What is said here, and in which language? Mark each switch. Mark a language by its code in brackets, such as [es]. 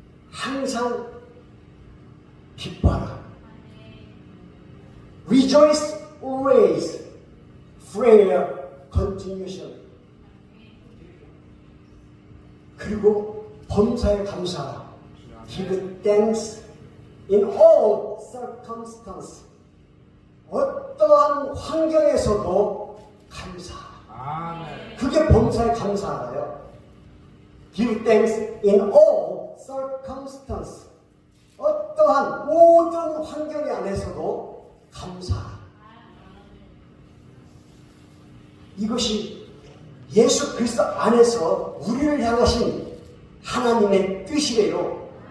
[ko] 항상 기뻐하라. [en] Rejoice always. Prayer continuation. [ko] 그리고 범사에 감사하라. [en] Give thanks in all circumstances. [ko] 어떠한 환경에서도 감사하라. 아멘. 그게 범사에 감사하라요. [en] Give thanks in all circumstances. [ko] 어떠한 모든 환경 안에서도 감사하라. 이것이 예수 그리스도 안에서 우리를 향하신 하나님의 뜻이래요.